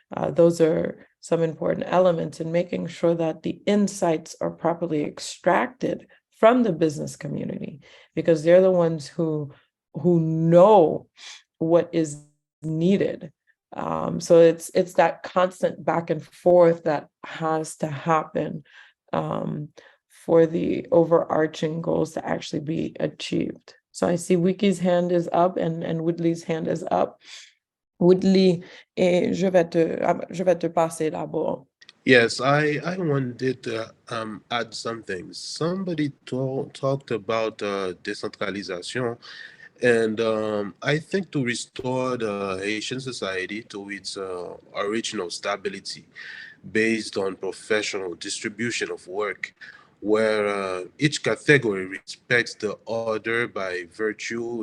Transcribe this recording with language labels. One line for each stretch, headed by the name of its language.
English: Those are some important elements in making sure that the insights are properly extracted from the business community, because they're the ones who know what is needed. So it's that constant back and forth that has to happen for the overarching goals to actually be achieved. So I see Wiki's hand is up and Woodley's hand is up.
French: Woodley, je vais te passer d'abord.
English: Yes, I wanted to add something. Somebody talked about decentralization, and I think to restore the Haitian society to its original stability based on professional distribution of work, where each category respects the other by virtue.